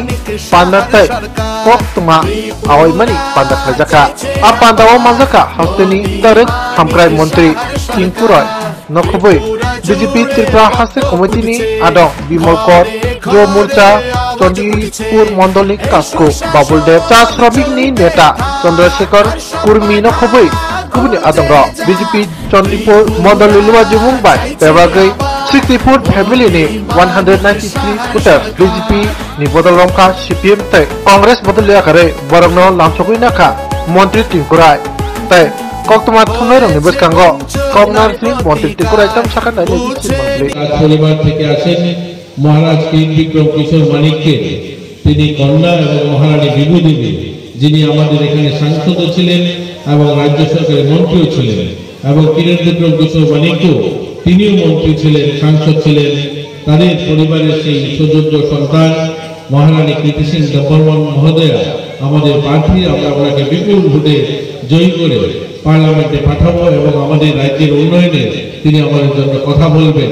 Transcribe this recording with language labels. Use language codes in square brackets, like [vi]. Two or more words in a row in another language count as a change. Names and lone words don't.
[trp] पान्दा तै कक तुमा आवायमानि पान्दा खायजाका आ पान्दाव मानजाका हास्टेनी दारक हामक्राय मंत्री तिंपुराय नखबै बीजेपी त्रिपुरा हास्य कमिटी आदम बिमल कर जो मोर्चा चंडीपुर मंडल कास्को बाबुल देव चा श्रमिक नेता चंद्रशेखर कुर्मी नखबै कुबनि आदम बीजेपी चंडीपुर मंडल लुवा जुमुं बाय बेबागै 64 फैमिली ने 193 फुटर बीजेपी नि बदल रंका सीपीएम तै कांग्रेस बदल याखरे बरंनो लामसोगै नाखा मंत्री तिंकुराय तै कक्तमा थुनाय रंनि बसकांगो कमनार सिंह मंत्री तिंकुराय तम साखा नायनि सिमांगले [bn] পরিবার থেকে আসেন মহারাজ কিং বিক্রম কিশোর মানিককে তিনি কন্যা এবং মহারানী বিভু দেবী যিনি আমাদের এখানে সাংসদ ছিলেন এবং রাজ্য সরকারের মন্ত্রীও ছিলেন এবং কিরণ বিক্রম কিশোর মানিকও তিনিও মন্ত্রী ছিলেন সাংসদ ছিলেন তাদের পরিবারের সেই সুযোগ্য সন্তান মহারানী কীর্তি সিং দেববর্মন মহোদয়া আমাদের প্রার্থী আমরা ওনাকে বিপুল ভোটে জয়ী করে পার্লামেন্টে পাঠাবো এবং আমাদের রাজ্যের উন্নয়নে তিনি আমাদের জন্য কথা বলবেন।